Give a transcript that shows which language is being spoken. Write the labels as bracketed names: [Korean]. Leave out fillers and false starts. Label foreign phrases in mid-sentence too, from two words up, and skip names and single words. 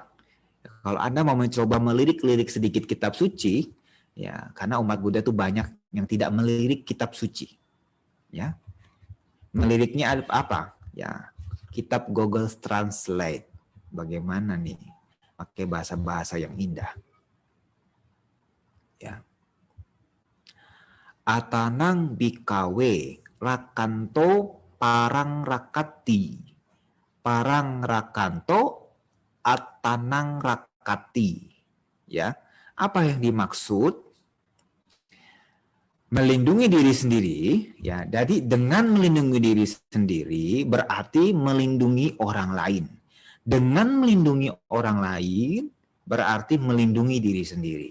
[Indonesian] Kalau Anda mau mencoba melirik-lirik sedikit kitab suci, ya, karena umat Buddha itu banyak yang tidak melirik kitab suci. Ya, meliriknya apa? Ya, kitab Google Translate. Bagaimana nih? Pakai bahasa-bahasa yang indah. Ya. [Pali] Atanang bikawe rakanto parang rakati. Parang rakanto atanang rakati. [Indonesian] Ya, apa yang dimaksud? Melindungi diri sendiri, ya. Jadi dengan melindungi diri sendiri berarti melindungi orang lain. Dengan melindungi orang lain berarti melindungi diri sendiri.